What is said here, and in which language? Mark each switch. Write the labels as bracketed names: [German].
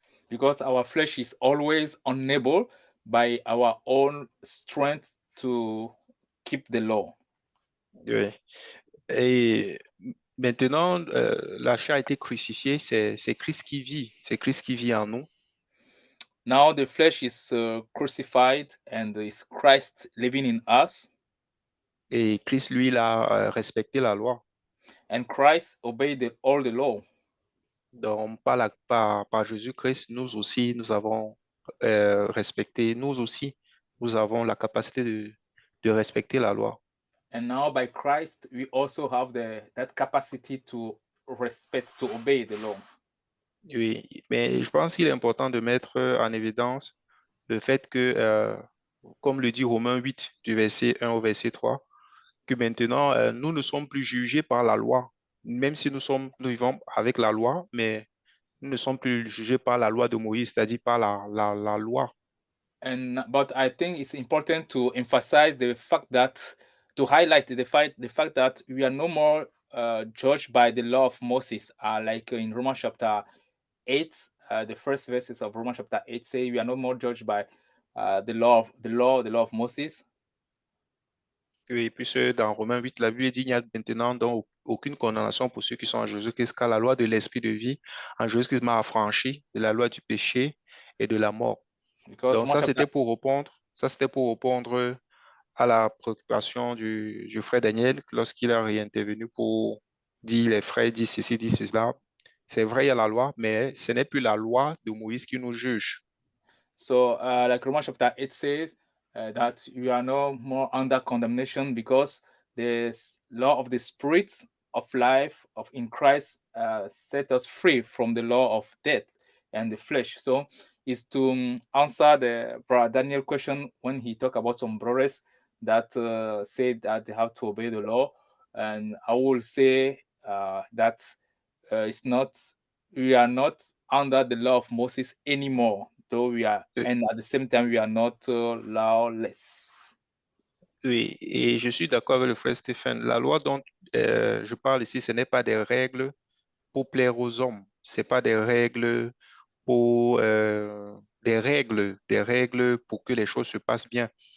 [English] Because our flesh is always unable by our own strength to keep the law. [French] Oui. Et maintenant, la chair a été crucifiée, c'est Christ qui vit, c'est Christ qui vit en nous. [English] Now the flesh is crucified and is Christ living in us, [French] Et Christ, lui, il a respecté la loi. [English] and Christ obeyed all the law. [French] Donc, par Jésus-Christ, nous aussi, nous avons respecté, nous aussi, nous avons la capacité de respecter la loi. [English] And now by Christ, we also have that capacity to respect, to obey the law. [French] Oui, mais je pense qu'il est important de mettre en évidence le fait que, comme le dit Romains 8, du verset 1 au verset 3, que maintenant, nous ne sommes plus jugés par la loi. Même si nous vivons avec la loi, mais nous ne sommes plus jugés par la loi de Moïse, c'est-à-dire par la loi. [English] But I think it's important to emphasize the fact that, to highlight the fact that we are no more judged by the law of Moses, like in Romans chapter 8, the first verses of Romans chapter 8 say we are no more judged by the law of Moses. [French] Oui, puisque dans Romains 8, la Bible dit, il n'y a maintenant donc aucune condamnation pour ceux qui sont en Jésus-Christ, car la loi de l'esprit de vie en Jésus-Christ m'a affranchi de la loi du péché et de la mort. [English] Because [French] Donc ça, c'était pour répondre à la préoccupation du frère Daniel lorsqu'il a réintervenu pour dire, les frères disent ceci, disent cela. C'est vrai, il y a la loi, mais ce n'est plus la loi de Moïse qui nous juge. [English] So, like Romans chapter 8 says, that you are no more under condemnation because the law of the Spirit of life of in Christ set us free from the law of death and the flesh. So, is to answer the brother Daniel question when he talked about some brothers that said that they have to obey the law, and I will say that it's not. We are not under the law of Moses anymore, though we are, and at the same time we are not lawless. [French] Oui, et je suis d'accord avec le frère Stéphane. La loi dont je parle ici, ce n'est pas des règles pour plaire aux hommes. Ce n'est pas des règles pour des règles pour que les choses se passent bien.